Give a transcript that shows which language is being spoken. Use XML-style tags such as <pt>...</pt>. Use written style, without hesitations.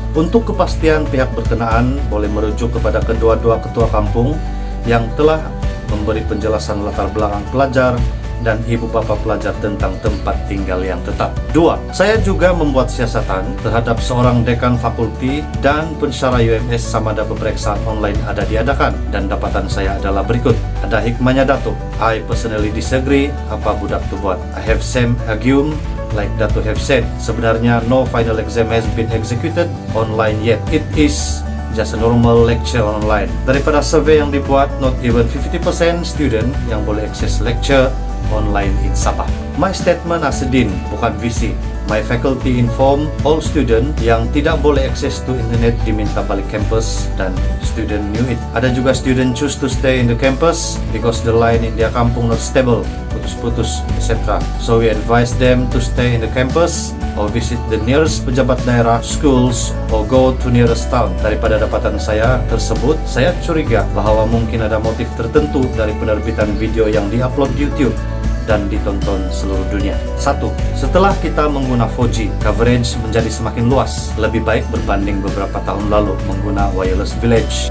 <ms>Untuk kepastian, pihak berkenaan boleh merujuk kepada kedua-dua ketua kampung yang telah memberi penjelasan latar belakang pelajar dan ibu bapak pelajar tentang tempat tinggal yang tetap. 2. Saya juga membuat siasatan terhadap seorang dekan fakulti dan pensyarah UMS samada pemeriksaan online ada diadakan, dan dapatan saya adalah berikut. Ada hikmahnya Datuk.</ms> <en>I personally disagree</en> <ms>apa budak tu buat.</ms> <en>I have same argument like Datuk have said. Sebenarnya no final exam has been executed online yet. It is just a normal lecture online.</en> <ms>Daripada survei yang dibuat,</ms> <en>not even 50% student yang boleh akses lecture online in Sabah. My statement as a dean, bukan VC. My faculty inform all student</en> <ms>yang tidak boleh akses</ms> <en>to internet</en> <ms>diminta balik</ms> <en>campus dan student knew it. Ada juga student choose to stay in the campus because the line in their kampung not stable,</en> <ms>putus-putus,</ms> <en>etc. So we advise them to stay in the campus or visit the nearest pejabat daerah, schools, or go to nearest town.</en> <ms>Daripada dapatan saya tersebut, saya curiga bahwa mungkin ada motif tertentu dari penerbitan video yang diupload di YouTube dan ditonton seluruh dunia. 1. Setelah kita mengguna 4G, coverage menjadi semakin luas, lebih baik berbanding beberapa tahun lalu mengguna wireless village.</ms>